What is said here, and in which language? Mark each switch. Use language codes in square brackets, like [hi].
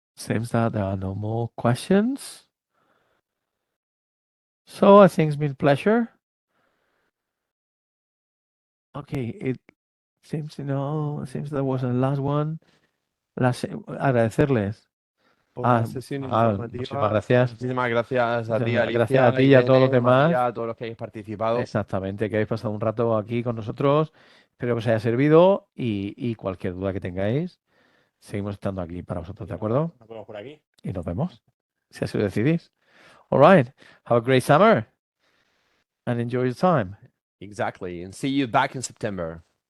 [en] Seems that there are no more questions. So I think it's been a pleasure. Okay, it seems there was a last one. [es] Agradecerles. Por la sesión informativa. Muchísimas gracias. Muchísimas gracias a ti, Gracias Alicia, a ti y a todos los Irene, demás. María, a todos los que habéis participado. Exactamente, que habéis pasado un rato aquí con nosotros. Espero que os haya servido y cualquier duda que tengáis, seguimos estando aquí para vosotros, ¿de acuerdo? Nos vemos por aquí. Y nos vemos, si así lo decidís. [en] All right, have a great summer and enjoy your time. Exactly. And see you back in September.